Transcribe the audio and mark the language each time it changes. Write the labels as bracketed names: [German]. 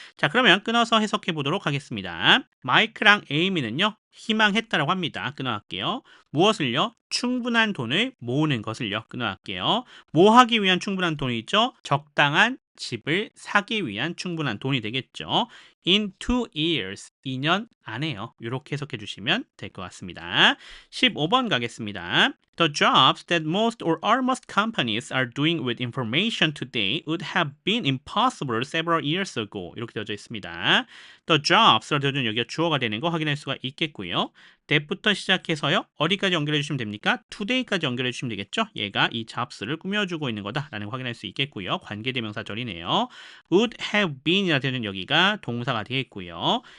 [Korean] 자, 그러면 끊어서 해석해 보도록 하겠습니다. 마이크랑 에이미는요, 희망했다라고 합니다. 끊어갈게요. 무엇을요? 충분한 돈을 모으는 것을요. 끊어갈게요. 뭐 하기 위한 충분한 돈이죠? 적당한 집을 사기 위한 충분한 돈이 되겠죠. [English] In 2 years, [Korean] 2년 안에요. 이렇게 해석해 주시면 될 것 같습니다. 15번 가겠습니다. [English] The jobs that most or almost companies are doing with information today would have been impossible several years ago. [Korean] 이렇게 되어져 있습니다. The jobs라 되어진 여기가 주어가 되는 거 확인할 수가 있겠고요. that부터 시작해서요. 어디까지 연결해 주시면 됩니까? today까지 연결해 주시면 되겠죠. 얘가 이 jobs를 꾸며주고 있는 거다라는 거 확인할 수 있겠고요. 관계대명사절이네요. [English] would have been [Korean] 이라 되는 여기가 동사가 되겠고요.